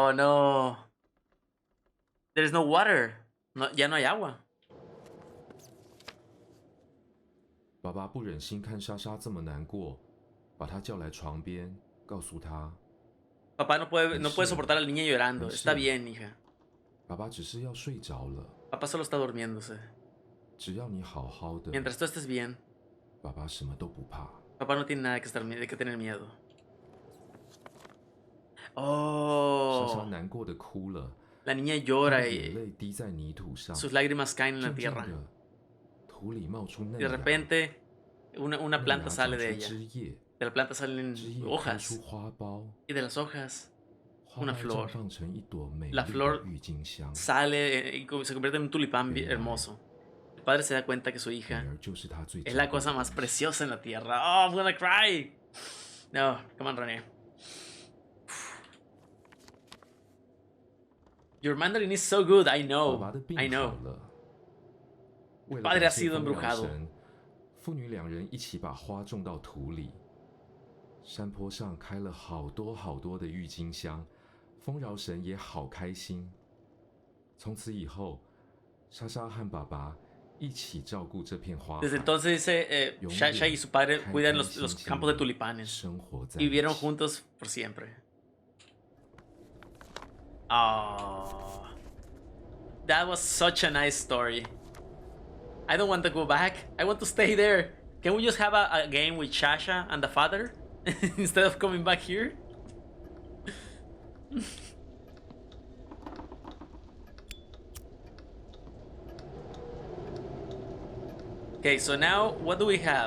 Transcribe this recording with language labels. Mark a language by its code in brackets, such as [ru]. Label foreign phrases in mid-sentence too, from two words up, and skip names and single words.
[en] Oh no. There's no water. [es] No, ya no hay agua. [zh] 爸爸不忍心看莎莎这么难过，把她叫来床边，告诉她， [es] Papá no puede soportar a la niña llorando. Está bien, hija. [zh] 爸爸只是要睡着了， [es] Papá solo está durmiéndose. [zh] 只要你好好的， [es] Mientras tú estés bien, [zh] 爸爸什么都不怕。 [es] papá no tiene nada de que tener miedo. [zh] 莎莎 [en] Oh. [zh] 难过的哭了， [es] La niña [zh] 她 [es] llora [zh] 的眼 [es] y [zh] 泪滴在泥土上， [es] sus lágrimas caen en la [zh] 渐渐 [es] tierra. [zh] 的，土里冒出 [es] Y [zh] 嫩 [es] de [zh] 芽， [es] repente, una [zh] 嫩芽 [es] planta [zh] 长 [es] sale [zh] 出 [es] de ella. [zh] 枝叶， [es] De la planta salen [zh] 枝叶开 [es] hojas. [zh] 出花苞， [es] Y de las hojas, [zh] 花 [es] una [zh] 苞 [es] flor [zh] 绽放成一朵美丽 [es] La [zh] 的 [es] flor [zh] 郁金香。 [es] sale y se convierte en un tulipán hermoso. El padre se da cuenta que su [zh] 女 [es] hija [zh] 儿就是他最 [es] es [zh] 珍 [es] la [zh] 贵 [es] cosa [zh] 的 [es] más preciosa en la tierra. [en] Oh, I'm gonna cry. No, come on, Rene. Your Mandarin is so good. I [zh] 爸 [en] know. [zh] 爸的病 [en] I [zh] 好 [en] know. [zh] 了。为了 [es] Padre [zh] 感 [es] ha [zh] 谢 [es] sido [zh] 丰饶 [es] embrujado. [zh] 神，父女两人一起把花种到土里。山坡上开了好多好多的郁金香，丰饶神也好开心。从此以后，莎莎和爸爸一起照顾这片花海， [es] Desde entonces dice, [zh] 永 [es] Shasha [zh] 远 [es] y su padre [zh] 开 [es] cuidan [zh] 开 [es] los [zh] 心心 [es] campos de [zh] 地 [es] tulipanes. [zh] 生活在 [es] Y [zh] 一 [es] vivieron [zh] 起。 [es] juntos por siempre. [en] Oh, that was such a nice story. I don't want to go back. I want to stay there. Can we just have a game with Shasha and the father instead of coming back here? Okay, so now what do we have?